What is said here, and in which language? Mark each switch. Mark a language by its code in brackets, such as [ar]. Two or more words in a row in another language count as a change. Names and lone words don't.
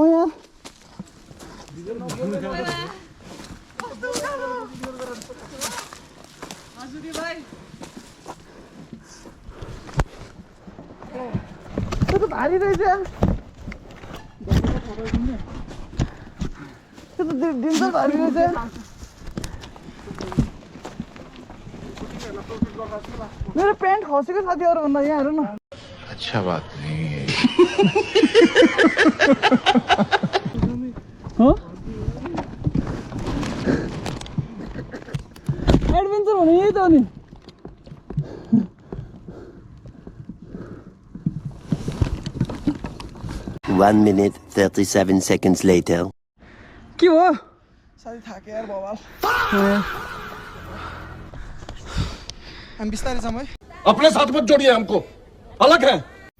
[ne] त्यो त भारी रहेछ त्यो त दिन त भारी रहेछ मेरो प्यान्ट खसेको साथीहरू भन्दा यहाँ हेर न [hi] अच्छा बात नहीं है [ne] एडभेन्चर भने यही त हो नि [en] 1 minute 37 seconds later [ne] के हो साथी थाके यार बवाल हामी बिस्तारै जाउँ है [hi] अपने साथ मत जोड़िए हमको अलग है